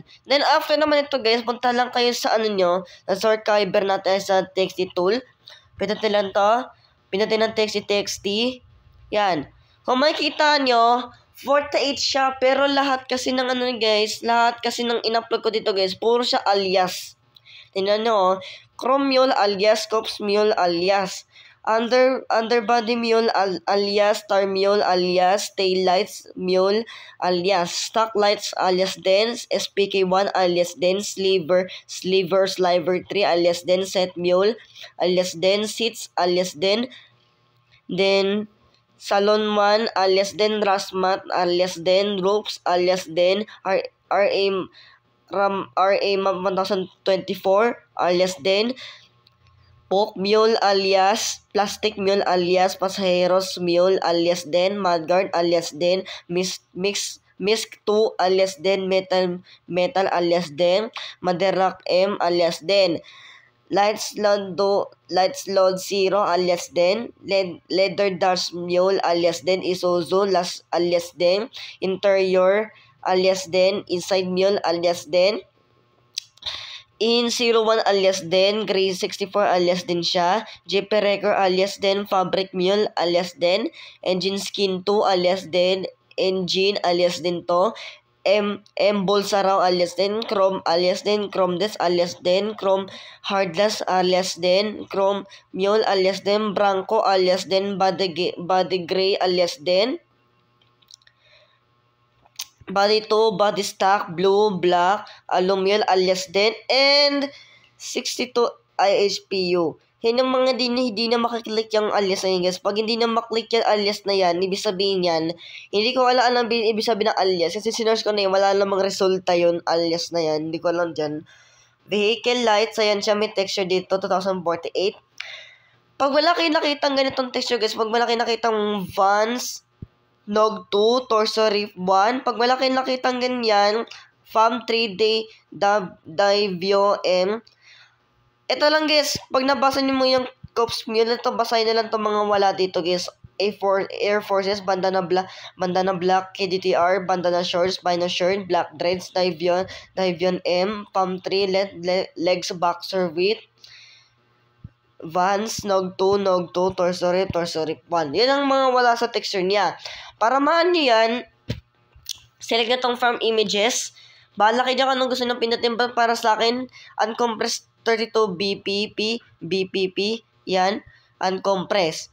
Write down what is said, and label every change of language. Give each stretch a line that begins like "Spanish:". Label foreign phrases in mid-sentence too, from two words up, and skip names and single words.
English: Then after
Filipino: naman ito guys, punta lang kayo sa sa Zarchive natin sa TXT tool. Pinutin lang to. Pinutin ng TXT. Yan. Kung makikita nyo, 48 siya, pero lahat kasi ng guys, lahat kasi ng in-upload ko dito guys, puro siya alias. Tingnan nyo, Chrome Mule alias, Cops Mule alias, Underbody Mule alias, Star Mule alias, Tail Lights Mule alias, Stock Lights alias Den, SPK1 alias Den, Sliver 3 alias Den, Set Mule alias Den, Seats alias Den, then Salon 1 alias Den, Rasmat alias Den, Ropes alias Den, RA Map 1024 alias Den, Poke Mule alias, Plastic Mule alias, Pasajeros Mule alias Den, Madguard alias Den, Misk 2 alias Den, Metal alias Den, Maderak M alias Den, Lights Load 0 alias Den, Leather Dash Mule alias Den, Isuzu alias Den, Interior alias Den, Inside Mule alias Den, In 01 alias Den, Gray 64 alias Den siya, JP Record alias Den, Fabric Mule alias Den, Engine Skin 2 alias Den, Engine alias Den to, M Bolsaraw alias Den, Chrome alias Den, Chrome Des alias Den, Chrome Hardless alias Den, Chrome Mule alias Den, Branco alias Den, Body Gray alias Den, Body 2, Body Stock, Blue, Black, Alumiel alias Den, and 62 IHPU. Yan yung mga hindi na makiklik yung alias na yun guys. Pag hindi na maklik yung alias na yan, ibig sabihin yan, hindi ko alam ang ibig sabihin ng alias. Kasi sinerge ko na yun, wala namang resulta yun, alias na yan. Hindi ko alam dyan. Vehicle lights, ayan siya, may texture dito, 2048. Pag wala kayo nakitang ganitong texture guys, pag wala kayo nakitang Vans, Nog 2, Torso Rip 1. Pag wala kayong nakitang ganyan, Fam 3 Davio M. Ito lang guys, pag nabasa niyo mo yung Cops Mule, ito basahin na lang itong mga wala dito guys. Air Forces, bandana black, KDTR, bandana shorts, bino shirt, black dreads, Davion M, Fam 3, legs boxer with, Vans, Nog2, Nog2, Torsorip, Torsorip 1. Yan ang mga wala sa texture niya. Para maan nyo yan, select na tong
English: from images.
Filipino: Bahala kayo dyan kung anong gusto nyo pindutin. Para sa akin, uncompressed 32 BPP. Yan, uncompressed.